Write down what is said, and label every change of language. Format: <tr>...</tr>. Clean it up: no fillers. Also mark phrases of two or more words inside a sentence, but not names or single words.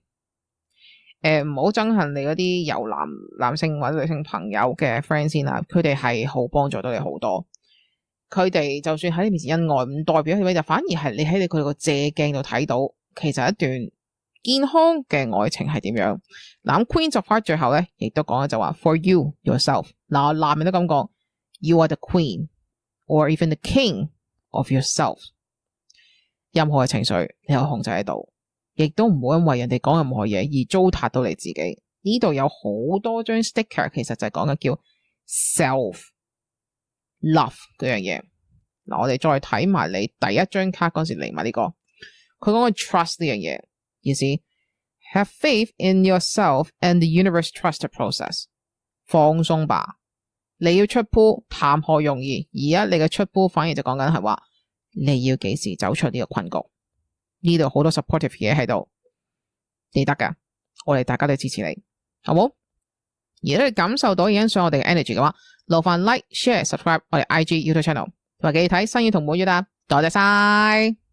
<yue>唔好憎恨你嗰啲有男性或者女性朋友嘅 friend 先啦，佢哋係好幫助到你好多。佢哋就算喺你面前恩愛，唔代表佢就反而係你喺佢個借鏡度睇到，其實一段健康嘅愛情係點樣。嗱，咁 Queen of Hearts 最後咧，亦都講咗就話</yue> <en>For you yourself。</en> <yue>嗱，男人都咁講</yue> <en>You are the queen or even the king of yourself。</en> <yue>任何嘅情緒你有控制喺度， 亦都唔好因為人哋講任何嘢而糟蹋到你自己。呢度有好多張 sticker， 其實就係講緊叫</yue> <en>self love</en> <yue>嗰樣嘢。嗱，我哋再睇埋你第一張卡嗰時嚟埋呢個，佢講緊 trust 呢樣嘢，意思</yue> <en>have faith in yourself and the universe trust the process。</en> <yue>放鬆吧，你要出鋪談何容易，而家你嘅出鋪反而就講緊係話你要幾時走出呢個困局。呢度好多 supportive 嘢喺度，你得噶，我哋大家都支持你，好冇？而都要感受到欣賞我哋嘅 energy 嘅話，勞煩</yue> <en>like、share、subscribe</en> <yue>我哋 IG、YouTube channel，同埋記住睇新語同本語啦，多謝晒。</yue>